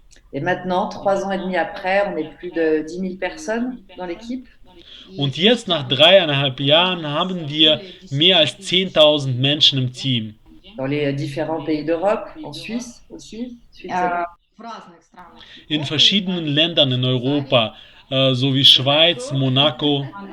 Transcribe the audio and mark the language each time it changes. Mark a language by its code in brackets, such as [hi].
[fr] Et maintenant, 3 ans et demi après, on est plus de 10 000 personnes dans l'équipe. [de] Und jetzt, nach 3,5 Jahren, haben wir mehr als 10.000 Menschen im Team. [fr] Dans les différents pays d'Europe, en Suisse aussi. [en] Switzerland. [de] In verschiedenen Ländern in Europa, so wie Schweiz, Monaco.